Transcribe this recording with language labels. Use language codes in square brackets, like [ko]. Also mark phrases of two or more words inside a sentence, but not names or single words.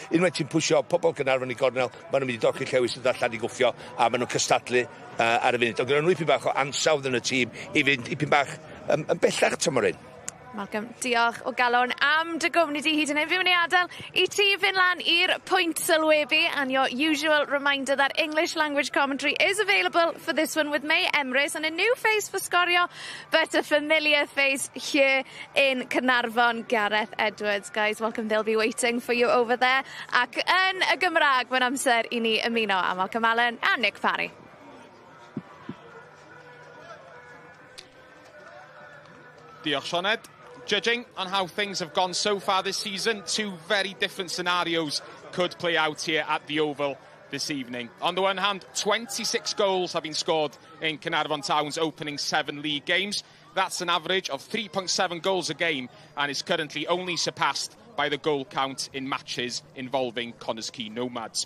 [cy] Unwaith ti'n pwysio pobl Caernarfon i gornel, maen nhw'n mynd i dorchu llewis yn allan i gwffio, a maen nhw'n cystadlu ar y funud. Ond gyda nhw ipyn bach o ansawdd yn y tîm i fynd ipyn bach yn bellach tymor un. Malcolm, diolch o galon am dy gwmni di hyd yn hyn. Fi'n mynd i adael i ti fynd lan i'r pwynt sylwebu, [en] and your usual reminder that English language commentary is available for this one with May Emrys, and a new face for Sgorio, but a familiar face here in Caernarfon, Gareth Edwards. Guys, welcome, they'll be waiting for you over there. [cy] Ac yn y Gymraeg, mae'n amser i ni ymuno â Malcolm Allen a Nick Parry. Diolch, Sioned. [en] Judging on how things have gone so far this season, two very different scenarios could play out here at the Oval this evening. On the one hand, 26 goals have been scored in Caernarfon Town's opening 7 league games. That's an average of 3.7 goals a game and is currently only surpassed by the goal count in matches involving Connors Quay Nomads.